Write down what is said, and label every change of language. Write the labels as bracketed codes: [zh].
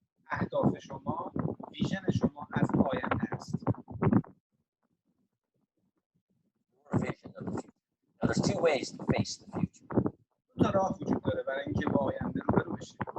[fa] اهداف شما ویژن شما از آینده است. [en] Your vision of the future. Now there's two ways to face the future. [fa] دو تا راه وجود داره برای اینکه با آینده روبرو بشید.